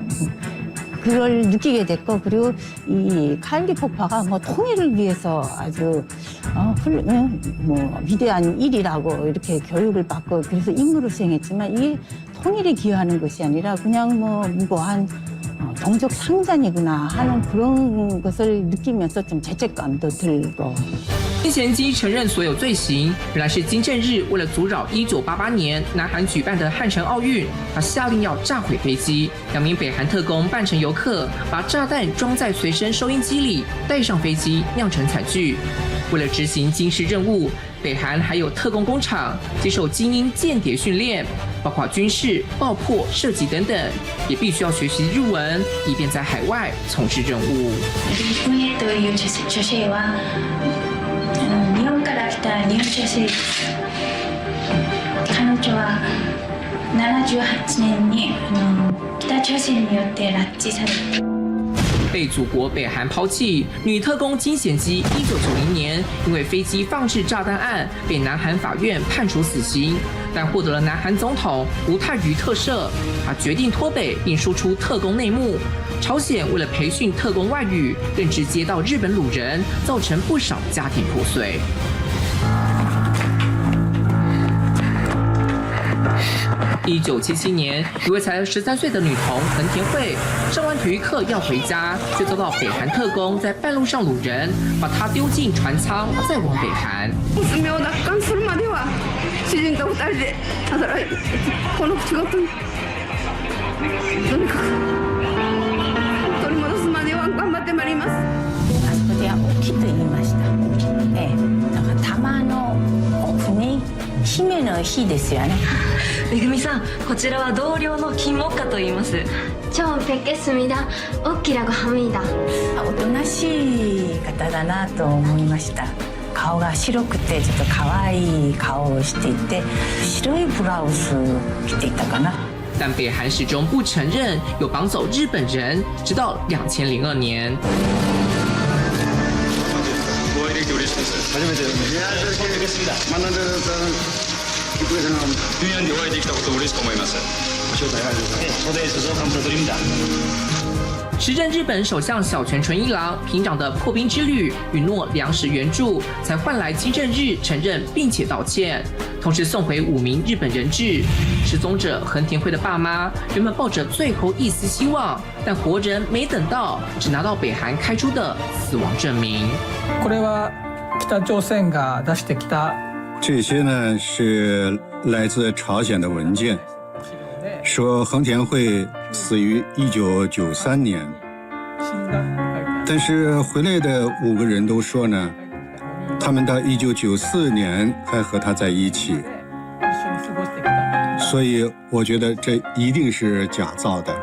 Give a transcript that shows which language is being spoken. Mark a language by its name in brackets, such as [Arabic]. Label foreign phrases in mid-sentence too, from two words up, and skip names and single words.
[Korean] 그걸 느끼게 됐고 그리고 이 칼기 폭파가 뭐 통일을 위해서 아주 뭐 위대한 일이라고 이렇게 교육을 받고 그래서 임무를 수행했지만 이게 통일에 기여하는 것이 아니라 그냥 뭐 무고한 동족 상잔이구나 하는 그런 것을 느끼면서 좀 죄책감도 들고. [Chinese] 金贤基承认所有罪行，原来是金正日为了阻扰1988年南韩举办的汉城奥运，他下令要炸毁飞机。两名北韩特工扮成游客，把炸弹装在随身收音机里，带上飞机酿成惨剧。为了执行金氏任务，北韩还有特工工厂接受精英间谍训练，包括军事、爆破、射击等等，也必须要学習日文，以便在海外从事任務。 [Japanese] リという女性は日本から来た日本女性です。彼女は78年に北朝鮮によって拉致された。 [Chinese] 被祖国北韩抛弃，女特工金贤基1990年因为飞机放置炸弹案被南韩法院判处死刑，但获得了南韩总统吴泰瑜特赦。他决定脱北并输出特工内幕。朝鲜为了培训特工外语，更直接到日本掳人，造成不少家庭破碎。 1977年，一位才13岁的女童横田惠上完体育课要回家，却遭到北韩特工在半路上掳人，把她丢进船舱，再往北韩。 [Japanese] 娘を奪還するまでは主人と2人で働いてこの仕事にとにかく取り戻すまでは頑張ってまいります。あそこでは大きいと言いました。だから玉の奥に姫の火ですよね。めぐみさん、こちらは同僚の金木花と言います。 [Korean] 처음 뵙겠습니다. 오키라고 합니다. [Japanese] おとなしい方だなと思いました。顔が白くてちょっと可愛い顔をしていて、白いブラウス着ていたかな。 [Chinese] 但北韩始终不承认有绑走日本人，直到2002年。时任日本首相小泉纯一郎平壤的破冰之旅，允诺粮食援助，才换来金正日承认并且道歉，同时送回5名日本人质。失踪者横田惠的爸妈原本抱着最后一丝希望，但活人没等到，只拿到北韩开出的死亡证明。 [Japanese] これは北朝鮮が出してきた。 [Chinese] 这些呢是来自朝鲜的文件。说横田惠死于1993年，但是回来的5个人都说呢，他们到1994年还和他在一起，所以我觉得这一定是假造的。